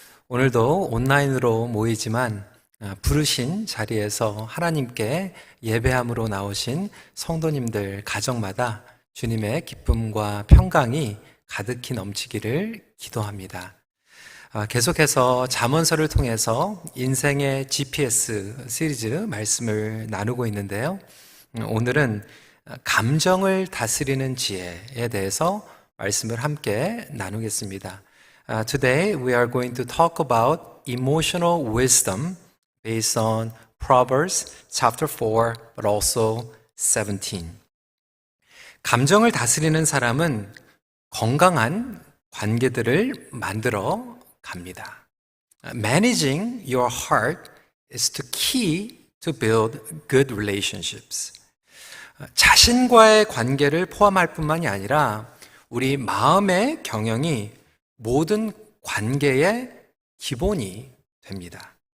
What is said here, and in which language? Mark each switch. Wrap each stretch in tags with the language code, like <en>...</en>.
<ko>오늘도 온라인으로 모이지만 부르신 자리에서 하나님께 예배함으로 나오신 성도님들 가정마다 주님의 기쁨과 평강이 가득히 넘치기를 기도합니다. 계속해서 잠언서를 통해서 인생의 GPS 시리즈 말씀을 나누고 있는데요. 오늘은 감정을 다스리는 지혜에 대해서 말씀을 함께 나누겠습니다.</ko> <en>Today we are going to talk about emotional wisdom based on Proverbs chapter 4 but also 17.</en> <ko>감정을 다스리는 사람은 건강한 관계들을 만들어 갑니다.</ko> <en>Managing your heart is the key to build good relationships.</en> <ko>자신과의 관계를 포함할 뿐만이 아니라 우리 마음의 경영이 모든 관계의 기본이 됩니다.</ko>